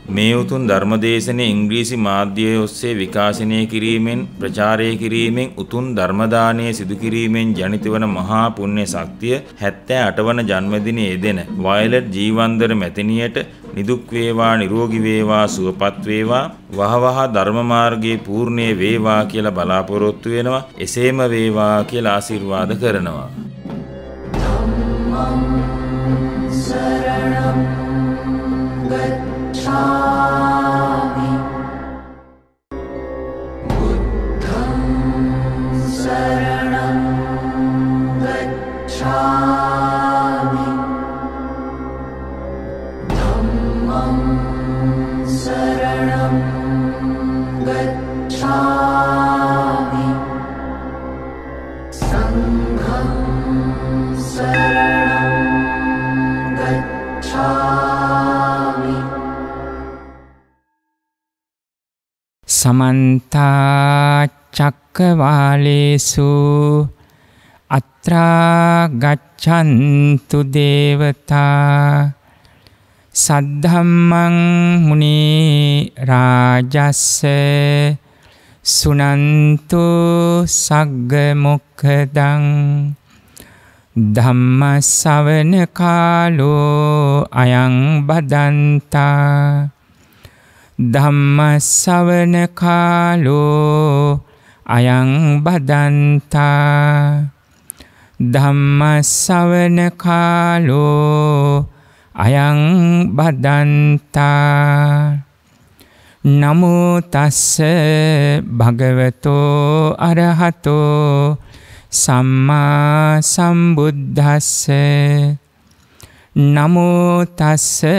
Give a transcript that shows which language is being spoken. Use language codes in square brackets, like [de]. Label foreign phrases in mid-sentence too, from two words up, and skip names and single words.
[si] මේ උතුම් ධර්මදේශනයේ ඉංග්‍රීසි මාධ්‍යය ඔස්සේ විකාශනය කිරීමෙන් ප්‍රචාරය කිරීමෙන් උතුම් ධර්ම දානය සිදු කිරීමෙන් ජනිත වන මහා පුණ්‍ය ශක්තිය 78 වන ජන්මදිනයේ යෙදෙන වයලට් ජීවන්දර මැතිණියට නිදුක් වේවා නිරෝගී වේවා සුවපත් වේවා වහවහ ධර්ම මාර්ගයේ පූර්ණේ වේවා කියලා බලාපොරොත්තු වෙනවා. එසේම වේවා කියලා ආශිර්වාද කරනවා. [pi] शरणं गच्छामि बुद्धं शरणं गच्छामि धम्मं शरणं गच्छामि संघं शरणं गच्छामि समन्ता चक्रवालेषु अत्रा गच्छन्तु देवता सद्धम्मं मुनि राजस्य सुनन्तु सग्ग मुक्खदं ධම්ම ශ්‍රවණ කාලෝ අයං බදන්තා ධම්ම ශ්‍රවණ කාලෝ අයං බදන්තා ධම්ම ශ්‍රවණ කාලෝ අයං බදන්තා නමෝ තස්ස භගවතෝ අරහතෝ සම්මා සම්බුද්දස්ස නමෝ තස්ස